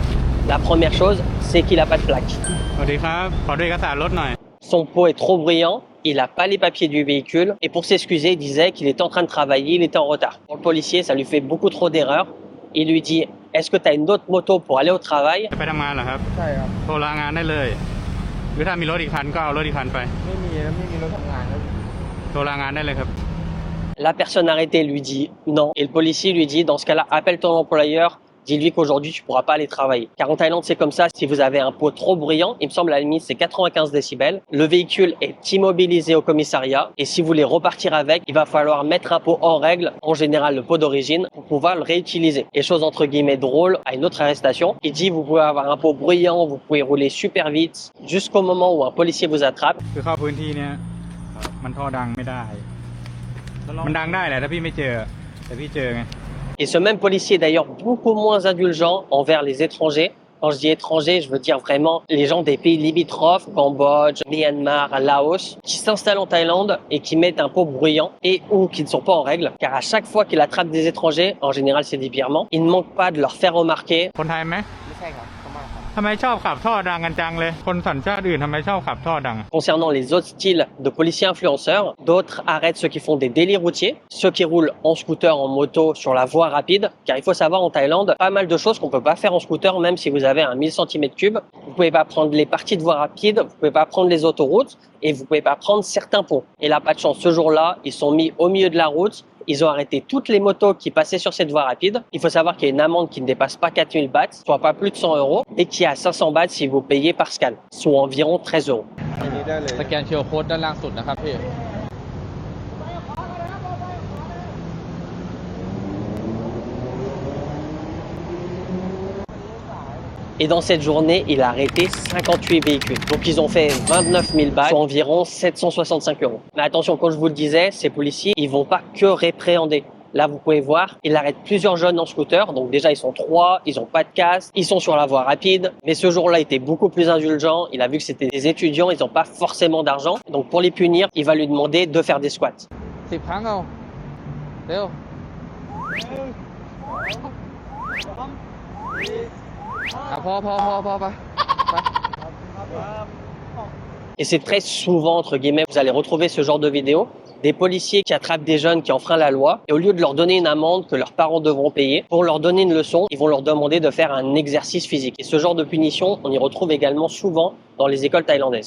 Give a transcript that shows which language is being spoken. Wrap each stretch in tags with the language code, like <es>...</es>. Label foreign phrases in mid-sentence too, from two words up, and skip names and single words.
<fr>La première chose, c'est qu'il n'a pas de plaque. Son pot est trop bruyant, il n'a pas les papiers du véhicule et pour s'excuser, il disait qu'il était en train de travailler, il était en retard. Pour le policier, ça lui fait beaucoup trop d'erreurs. Il lui dit est-ce que tu as une autre moto pour aller au travail?</fr> <th>ไปทำงานเหรอครับ ใช่ครับ โทรลางานได้เลย หรือถ้ามีรถอีกคันก็เอารถอีกคันไป ไม่มีรถทำงานครับ โทรลางานได้เลยครับ</th> <fr>La personne arrêtée lui dit non. Et le policier lui dit, dans ce cas-là, appelle ton employeur, dis-lui qu'aujourd'hui, tu pourras pas aller travailler. Car en Thaïlande, c'est comme ça. Si vous avez un pot trop bruyant, il me semble à la limite, c'est 95 décibels. Le véhicule est immobilisé au commissariat. Et si vous voulez repartir avec, il va falloir mettre un pot en règle, en général le pot d'origine, pour pouvoir le réutiliser. Et chose entre guillemets drôle, à une autre arrestation, il dit, vous pouvez avoir un pot bruyant, vous pouvez rouler super vite, jusqu'au moment où un policier vous attrape.</fr> <th>คือเข้าพื้นที่เนี่ยมันท่อดังไม่ได้ มันดังได้แหละถ้าพี่ไม่เจอ แต่พี่เจอไง</th> <fr>Et ce même policier est d'ailleurs beaucoup moins indulgent envers les étrangers. Quand je dis étrangers, je veux dire vraiment les gens des pays limitrophes, Cambodge, Myanmar, Laos, qui s'installent en Thaïlande et qui mettent un pot bruyant et ou qui ne sont pas en règle. Car à chaque fois qu'il attrape des étrangers, en général c'est des virements, il ne manque pas de leur faire remarquer.</fr> <th>คนไทยไหม ไม่ใช่ครับพม่าครับ ทำไมชอบขับท่อดังกันจังเลย คนสัญชาติอื่นทำไมชอบขับท่อดัง</th> <fr>Concernant les autres styles de policiers influenceurs, d'autres arrêtent ceux qui font des délits routiers, ceux qui roulent en scooter, en moto sur la voie rapide. Car il faut savoir en Thaïlande, pas mal de choses qu'on peut pas faire en scooter, même si vous avez un 1000 cm3. Vous pouvez pas prendre les parties de voie rapide, vous pouvez pas prendre les autoroutes et vous pouvez pas prendre certains ponts. Et là, pas de chance, ce jour-là, ils sont mis au milieu de la route. Ils ont arrêté toutes les motos qui passaient sur cette voie rapide. Il faut savoir qu'il y a une amende qui ne dépasse pas 4000 bahts, soit pas plus de 100 euros, et qui est à 500 bahts si vous payez par scan, soit environ 13 euros.</fr> <th>อันนี้ได้เลย สแกน QR Code ด้านล่างสุดนะครับพี่</th> <fr>Et dans cette journée, il a arrêté 58 véhicules. Donc ils ont fait 29 000 bahts, soit environ 765 euros. Mais attention, comme je vous le disais, ces policiers, ils vont pas que répréhender. Là, vous pouvez voir, il arrête plusieurs jeunes en scooter. Donc déjà, ils sont 3, ils ont pas de casque, ils sont sur la voie rapide. Mais ce jour-là, il était beaucoup plus indulgent. Il a vu que c'était des étudiants, ils n'ont pas forcément d'argent. Donc pour les punir, il va lui demander de faire des squats.</fr> <th>10 ครั้งเอาเร็วพอไป</th> <fr>Et c'est très souvent, entre guillemets, vous allez retrouver ce genre de vidéos, des policiers qui attrapent des jeunes qui enfreignent la loi, et au lieu de leur donner une amende que leurs parents devront payer, pour leur donner une leçon, ils vont leur demander de faire un exercice physique. Et ce genre de punition, on y retrouve également souvent dans les écoles thaïlandaises.</fr>